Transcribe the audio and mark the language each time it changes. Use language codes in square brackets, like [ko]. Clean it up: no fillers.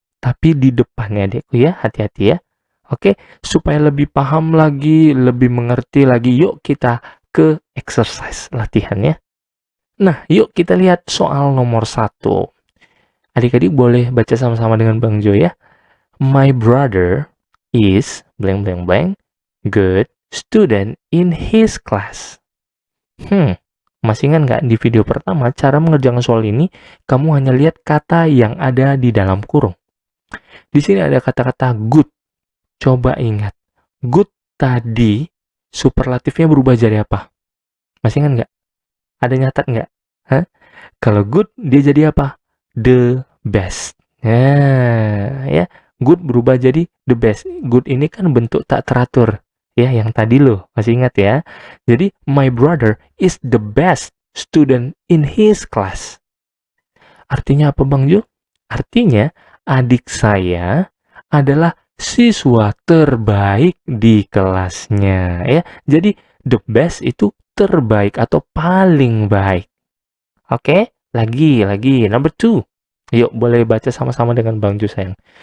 [id] Tapi di depannya, adekku ya, hati-hati ya. Oke, supaya lebih paham lagi, lebih mengerti lagi, yuk kita ke exercise latihannya. Nah, yuk kita lihat soal nomor 1. Adik-adik boleh baca sama-sama dengan Bang Jo ya. [en] My brother is blank blank blank good student in his class. [id] Masih ingat nggak di video pertama cara mengerjakan soal ini kamu hanya lihat kata yang ada di dalam kurung. Di sini ada kata-kata good. Coba ingat, good tadi superlatifnya berubah jadi apa? Masih ingat nggak? Ada nyatat nggak? Hah? Kalau good dia jadi apa? The best. Nah, ya. Good berubah jadi the best. Good ini kan bentuk tak teratur. Ya, yang tadi loh. Masih ingat ya? [en] Jadi, my brother is the best student in his class. [id] Artinya apa Bang Jo? Artinya, adik saya adalah siswa terbaik di kelasnya. Ya, jadi the best itu terbaik atau paling baik. Oke, lagi, number 2. Yuk, boleh baca sama-sama dengan Bang Jo sayang.